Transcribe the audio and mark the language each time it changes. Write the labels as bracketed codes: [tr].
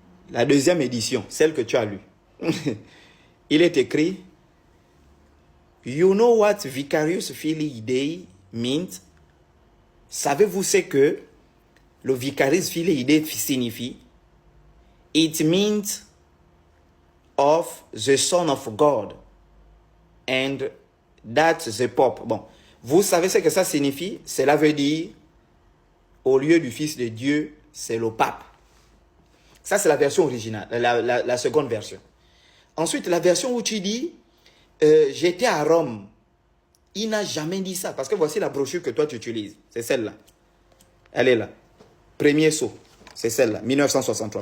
[fr] La deuxième édition, celle que tu as lue. Il est écrit: [en] You know what Vicarious Filii Dei means? [fr] Savez-vous ce que le Vicarious Filii Dei signifie? [en] It means of the Son of God and that's the Pope. [fr] Bon, vous savez ce que ça signifie? Cela veut dire au lieu du Fils de Dieu, c'est le Pape. Ça, c'est la version originale, la seconde version. Ensuite, la version où tu dis j'étais à Rome. Il n'a jamais dit ça. Parce que voici la brochure que toi tu utilises. C'est celle-là. Elle est là. Premier saut. C'est celle-là. 1963.